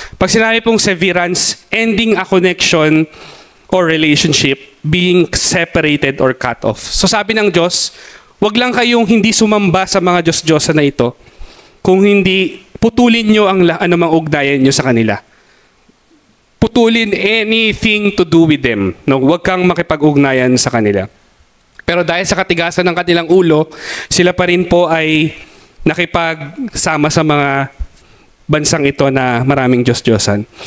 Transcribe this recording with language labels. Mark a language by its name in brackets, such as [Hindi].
[Filipino] Pag sinabi pong [English] severance, ending a connection or relationship, being separated or cut off. [Filipino] So sabi ng Diyos, wag lang kayong hindi sumamba sa mga Diyos-Diyosan na ito, kung hindi putulin nyo ang anumang ugnayan nyo sa kanila. [English] Putulin anything to do with them. [Filipino] No? Wag kang makipag-ugnayan sa kanila. Pero dahil sa katigasan ng kanilang ulo, sila pa rin po ay nakipagsama sa mga bansang ito na maraming Diyos-Diyosan.